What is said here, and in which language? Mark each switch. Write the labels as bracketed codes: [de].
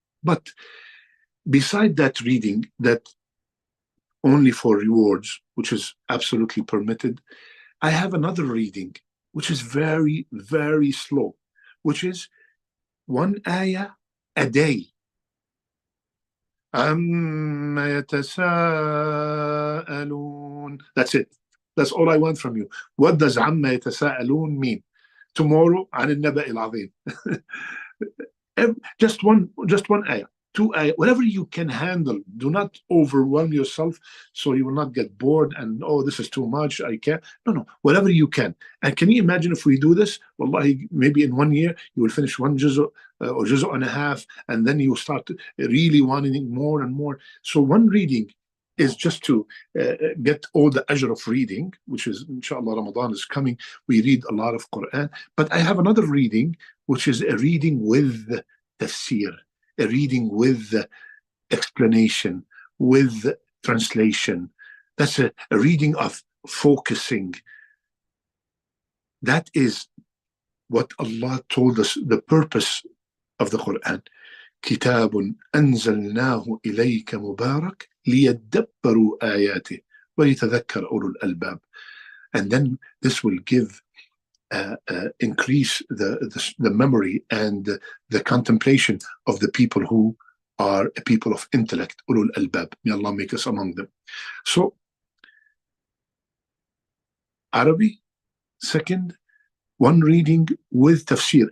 [en] But beside that reading, that only for rewards, which is absolutely permitted, I have another reading, which is very, very slow, which is one ayah a day. [ar] عَمَّ يَتَسَاءَلُونَ. [en] That's it. That's all I want from you. What does [ar] عَمَّ يَتَسَاءَلُونَ [en] mean? Tomorrow, [ar] عن النبأ العظيم. [en] Just one ayah, 2 ayah, whatever you can handle. Do not overwhelm yourself, so you will not get bored and, oh, this is too much, I can't. No, whatever you can. And can you imagine if we do this? Wallahi, maybe in 1 year you will finish one juz'u or juz'u and a half, and then you start really wanting more and more. So one reading is just to get all the ajr of reading, which is, inshallah, Ramadan is coming. We read a lot of Quran. But I have another reading, which is a reading with tafsir, a reading with explanation, with translation. That's a reading of focusing. That is what Allah told us, the purpose of the Quran. [ar] كتاب أنزلناه إليك مبارك ليدبروا آياته ويتذكر أولو الألباب. [en] And then this will give increase the memory and the contemplation of the people who are a people of intellect, ulul albab. May Allah make us among them. So Arabic, second, one reading with tafsir.